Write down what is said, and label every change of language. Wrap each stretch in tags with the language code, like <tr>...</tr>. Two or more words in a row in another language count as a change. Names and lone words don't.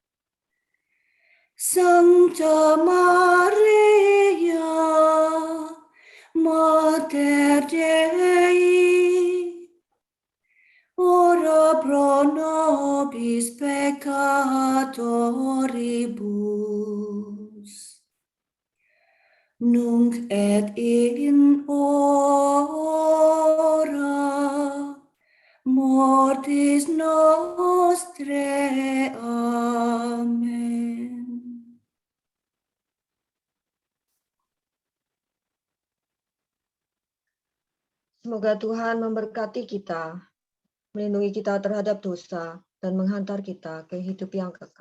<la>Sancta Maria, Mater Dei, ora pro nobis peccatoribus, peccatoribus, nunc et in hora mortis nostrae. Amen.</la> <id>Semoga Tuhan memberkati kita, melindungi kita terhadap dosa, dan menghantar kita ke hidup yang kekal.</id>